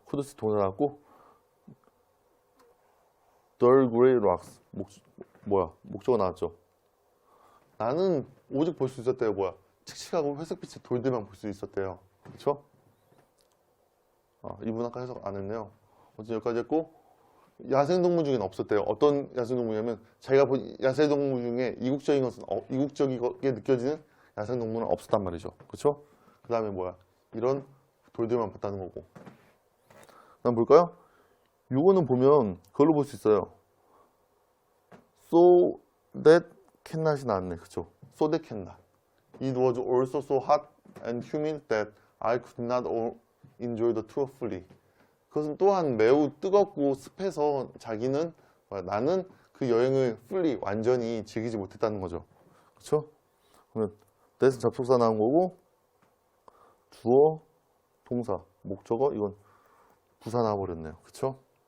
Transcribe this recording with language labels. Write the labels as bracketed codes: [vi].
[en] could see [ko] 동사 나왔고 [en] dull gray rocks [ko] 목적어 나왔죠? 나는 오직 볼 수 있었대요. 뭐야? 칙칙하고 회색빛의 돌들만 볼 수 있었대요. 그쵸? 이분 아까 해석 안 했네요. 어쨌든 여기까지 했고 야생동물 중에는 없었대요. 어떤 야생동물이냐면 자기가 본 야생동물 중에 이국적이게 느껴지는 야생동물은 없었단 말이죠. 그쵸? 그 다음에 뭐야? 이런 돌들만 봤다는 거고. 그 다음 볼까요? 요거는 보면 그걸로 볼 수 있어요. [en] So that cannot [ko] 이 나왔네. 그쵸? [en] So that cannot. It was also so hot and humid that I could not enjoy the tour fully. [ko] 그것은 또한 매우 뜨겁고 습해서 자기는 나는 그 여행을 fully 완전히 즐기지 못했다는 거죠. 그쵸? 그러면 that은 접속사 나온 거고 주어, 동사, 목적어 이건 부사 나와버렸네요. 그쵸?